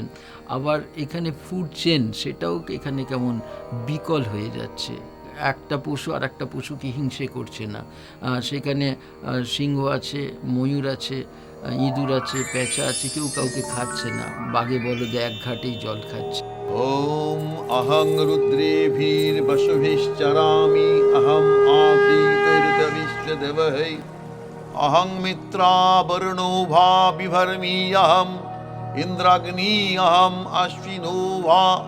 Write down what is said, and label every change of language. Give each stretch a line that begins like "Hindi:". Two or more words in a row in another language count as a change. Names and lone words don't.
Bangla: আবার এখানে
English: food chain,
Bangla: সেটাও এখানে কেমন বিকল হয়ে যাচ্ছে। একটা পশু আর একটা পশুকে হিংসে করছে না। সেখানে সিংহ আছে, ময়ূর আছে, ইঁদুর আছে, পেঁচা আছে, কেউ কাউকে খাচ্ছে না। বাঘে বলদে এক ঘাটেই জল খাচ্ছে।
Sanskrit: ওম অহং রুদ্রেভির বসুভিশ্চরামি অহম আদিতৈর্দবিশ্বদেবহৈ অহং মিত্রাবরণো ভা বিভর্মি অহম ইন্দ্রাগ্নি অহম অশ্বিনো ভা